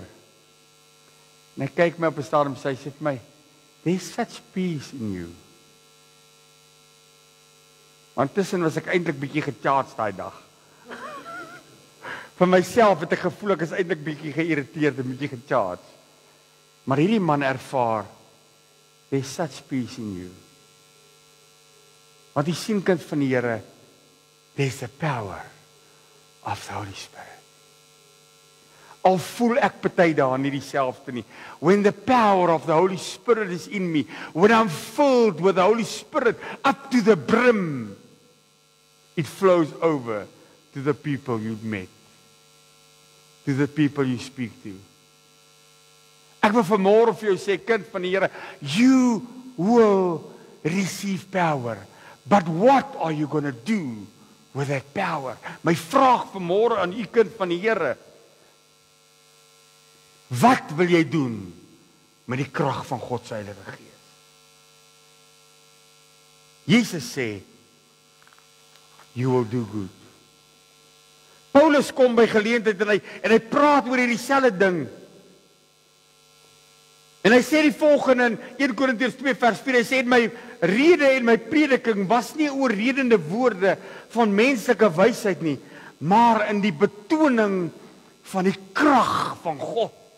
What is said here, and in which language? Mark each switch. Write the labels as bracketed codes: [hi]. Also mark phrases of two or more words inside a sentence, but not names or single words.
[af] En hy kyk my op 'n stadium en sê vir my, [en] there's such peace in you. [af] Want tussen was ek eintlik bietjie gecharged daai dag. Vir myself het ek gevoel ek is eintlik bietjie geïrriteerd en bietjie gecharged. Maar hierdie man ervaar, [en] there's such peace in you. [af] Want die sien kind van die Here, [en] there's the power of the Holy Spirit. [af] Al voel ek party daar nie dieselfde nie. [en] When the power of the Holy Spirit is in me, when I'm filled with the Holy Spirit up to the brim, it flows over to the people you've met, to the people you speak to. [af] Ek wil vanmôre vir jou sê, kind van die Here, [en] you will receive power. But what are you going to do with that power? [af] My vraag vanmôre aan u kind van die Here, wat wil jy doen met die krag van God se Heilige Gees? Jesus sê, [en] you will do good. [af] Paulus kom by geleentheid en hy praat oor hierdie selfde ding. En hy sê die volgende in 1 Korintiërs 2 vers 4, hy sê, my rede en my prediking was nie oorredende woorde van menslike wysheid nie, maar in die betoning van die krag van God.